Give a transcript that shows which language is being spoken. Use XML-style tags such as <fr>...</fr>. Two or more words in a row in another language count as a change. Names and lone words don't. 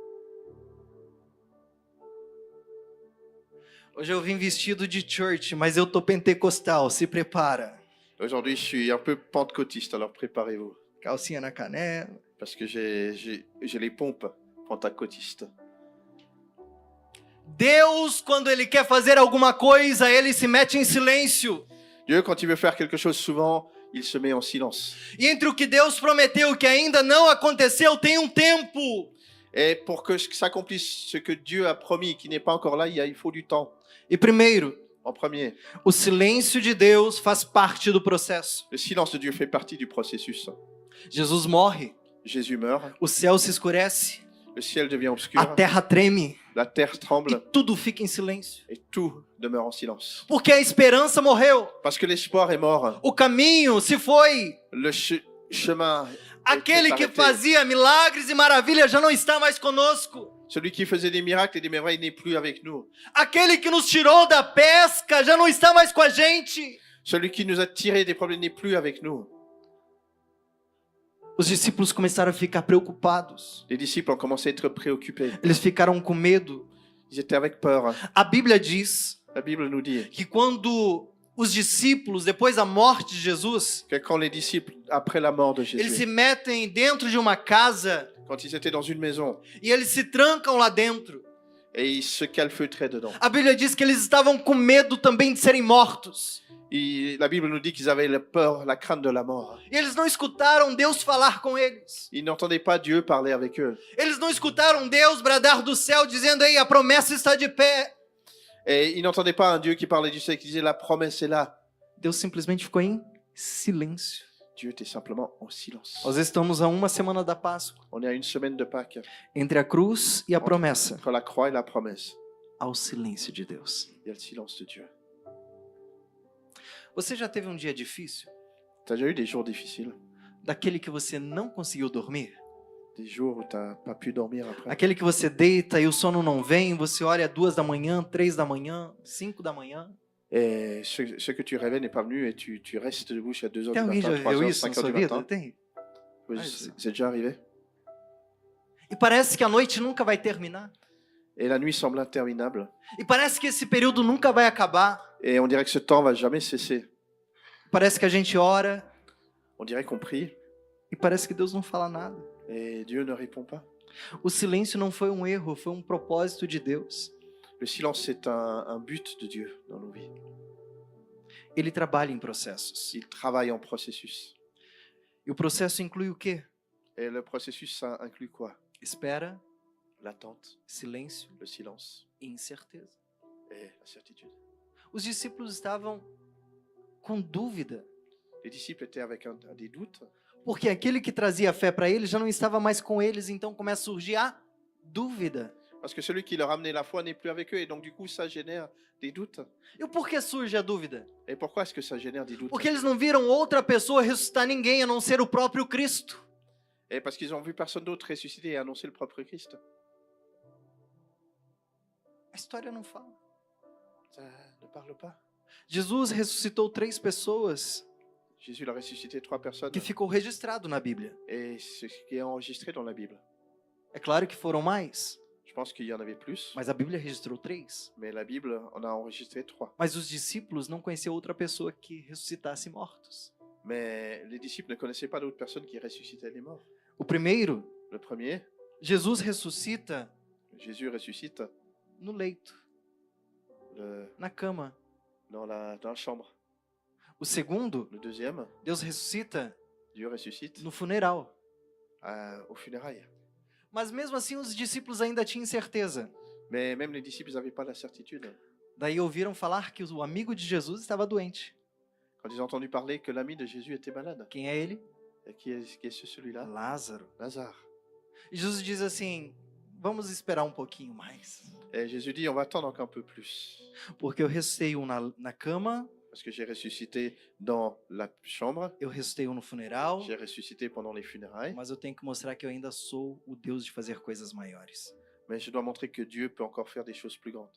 <pt>Hoje eu vim vestido de church, mas eu tô pentecostal, se prepara.</pt> <fr>Aujourd'hui, je suis un peu pentecôtiste, alors préparez-vous.</fr> <pt>Calcinha na canela.</pt> <fr>Parce que j'ai les pompes pentecôtistes.</fr> <pt>Deus, quando Ele quer fazer alguma coisa, Ele se mete em silêncio.</pt> <fr>Dieu, quand il veut faire quelque chose, souvent, il se met en silence.</fr> <pt>E entre o que Deus prometeu e o que ainda não aconteceu, tem um tempo.</pt> <fr>Et pour que s'accomplisse ce que Dieu a promis, qui n'est pas encore là, il faut du temps.</fr> <pt>E primeiro,</pt> <fr>En premier,</fr> <pt>o silêncio de Deus faz parte do processo.</pt> <fr>le silence de Dieu fait partie du processus.</fr> <pt>Jesus morre,</pt> <fr>Jésus meurt,</fr> <pt>o céu se escurece,</pt> <fr>le ciel devient obscur,</fr> <pt>a terra treme</pt> <fr>la terre</fr> <pt>e</pt> <fr>tremble</fr> <pt>tudo fica em silêncio.</pt> <fr>et tout demeure en silence.</fr> <pt>Porque a esperança morreu,</pt> <fr>Parce que l'espoir est mort,</fr> <pt>o caminho se foi.</pt> <fr>le chemin,</fr> <pt>Aquele que</pt> <fr>arrêté.</fr> <pt>fazia milagres e maravilhas já não está mais conosco.</pt> <fr>celui qui faisait des miracles et des merveilles n'est plus avec nous.</fr> <pt>Aquele que nos tirou da pesca já não está mais com a gente.</pt> <fr>Celui qui nous a tirés des problèmes n'est plus avec nous.</fr> <pt>Os discípulos começaram a ficar preocupados.</pt> <fr>Les disciples ont commencé à être préoccupés.</fr> <pt>Eles ficaram com medo.</pt> <fr>Ils étaient avec peur.</fr> <pt>A Bíblia diz</pt> <fr>La Bible nous dit</fr> <pt>que quando os discípulos, depois da morte de Jesus,</pt> <fr>que quand les disciples, après la mort de</fr> <pt>eles se</pt> <fr>Jésus,</fr> <pt>metem dentro de uma casa</pt> <fr>quand ils étaient dans une maison</fr> <pt>e eles se trancam lá dentro.</pt> <fr>et ils se calfeutraient dedans,</fr> <pt>A Bíblia diz que eles estavam com medo também de serem mortos.</pt> <fr>la Bible nous dit qu'ils avaient la peur, la crainte de la mort.</fr> <pt>E eles não escutaram Deus falar com eles.</pt> <fr>Ils n'entendaient pas Dieu parler avec eux.</fr> <pt>Eles não escutaram Deus bradar do céu dizendo: "Ei, a promessa está de pé."</pt> <fr>Et ils n'entendaient pas un Dieu qui parlait du ciel, qui disait la promesse est là.</fr> <pt>Deus simplesmente ficou em silêncio.</pt> <fr>Dieu était simplement en silence.</fr> <pt>Nós estamos a uma semana da Páscoa.</pt> <fr>On est à une semaine de Pâques.</fr> <pt>Entre a cruz e a promessa,</pt> <fr>Entre la croix et la promesse,</fr> <pt>há o silêncio de Deus.</pt> <fr>il y a le silence de Dieu.</fr> <pt>Você já teve um dia difícil?</pt> <fr>Tu as déjà eu des jours difficiles?</fr> <pt>Daquele que você não conseguiu dormir?</pt> <fr>Des jours où tu n'as pas pu dormir après?</fr> <pt>Aquele que você deita e o sono não vem, você olha 2 da manhã, 3 da manhã, 5 da manhã.</pt> <fr>Et ce que tu réveilles n'est pas venu et tu restes debout jusqu'à 2h du</fr> <pt>Tem alguém já</pt> <fr>matin, 3h,</fr> <pt>viveu isso na</pt> <fr>5h</fr> <pt>sua</pt> <fr>du</fr> <pt>vida?</pt> <fr>matin.</fr> <pt>Tem.</pt> <fr>Oui, Ah, c'est déjà arrivé.</fr> <pt>E parece que a noite nunca vai terminar.</pt> <fr>Et la nuit semble interminable.</fr> <pt>E parece que esse período nunca vai acabar.</pt> <fr>Et on dirait que ce temps va jamais cesser.</fr> <pt>Parece que a gente ora</pt> <fr>On dirait qu'on prie</fr> <pt>e parece que Deus não fala nada.</pt> <fr>et Dieu ne répond pas.</fr> <pt>O silêncio não foi um erro, foi um propósito de Deus.</pt> <fr>Le silence, c'est un but de Dieu dans nos vies.</fr> <pt>Ele trabalha em processos.</pt> <fr>Il travaille en processus.</fr> <pt>E o processo inclui o quê?</pt> <fr>Et le processus, ça inclut quoi?</fr> <pt>Espera,</pt> <fr>L'attente,</fr> <pt>silêncio</pt> <fr>le silence</fr> <pt>e incerteza.</pt> <fr>et la certitude.</fr> <pt>Os discípulos estavam com dúvida,</pt> <fr>Les disciples étaient avec des doutes</fr> <pt>porque aquele que trazia fé para eles já não estava mais com eles, então começa a surgir a dúvida.</pt> <fr>parce que celui qui leur amenait la foi n'est plus avec eux et donc du coup ça génère des doutes.</fr> <pt>E por que surge a dúvida?</pt> <fr>Et pourquoi est-ce que ça génère des doutes?</fr> <pt>Porque eles não viram outra pessoa ressuscitar ninguém a não ser o próprio Cristo.</pt> <fr>Et parce qu'ils ont vu personne d'autre ressusciter et annoncer le propre Christ.</fr> <pt>A história não fala.</pt> <fr>Ça ne parle pas.</fr> <pt>Jesus ressuscitou 3 pessoas</pt> <fr>Jésus a ressuscité 3 personnes</fr> <pt>que ficou registrado na Bíblia.</pt> <fr>et c'est ce qui est enregistré dans la Bible.</fr> <pt>É claro que foram mais,</pt> <fr>Je pense qu'il y en avait plus,</fr> <pt>mas a Bíblia registrou 3.</pt> <fr>mais la Bible en a enregistré 3.</fr> <pt>Mas os discípulos não conheciam outra pessoa que ressuscitasse mortos.</pt> <fr>Mais les disciples ne connaissaient pas d'autres personnes qui ressuscitaient les morts.</fr> <pt>O primeiro,</pt> <fr>Le premier,</fr> <pt>Jesus ressuscita</pt> <fr>Jésus ressuscite</fr> <pt>no leito,</pt> <fr>le-</fr> <pt>na cama.</pt> <fr>dans la chambre.</fr> <pt>O segundo,</pt> <fr>Le deuxième,</fr> <pt>Deus ressuscita</pt> <fr>Dieu ressuscite</fr> <pt>no funeral.</pt> <fr>aux funérailles.</fr> <pt>Mas mesmo assim os discípulos ainda tinham certeza.</pt> <fr>Mais même les disciples n'avaient pas la certitude.</fr> <pt>Daí ouviram falar que o amigo de Jesus estava doente.</pt> <fr>Quand ils ont entendu parler que l'ami de Jésus était malade.</fr> <pt>Quem é ele?</pt> <fr>Et qui est celui-là?</fr> <pt>Lázaro.</pt> <fr>Lazare.</fr> <pt>E Jesus diz assim: vamos esperar um pouquinho mais.</pt> <fr>Et Jésus dit, on va attendre encore un peu plus.</fr> <pt>Porque eu ressuscitei um na cama,</pt> <fr>Parce que j'ai ressuscité dans la chambre,</fr> <pt>eu ressuscitei um no funeral,</pt> <fr>j'ai ressuscité pendant les funérailles,</fr> <pt>mas eu tenho que mostrar que eu ainda sou o Deus de fazer coisas maiores.</pt> <fr>mais je dois montrer que Dieu peut encore faire des choses plus grandes.</fr>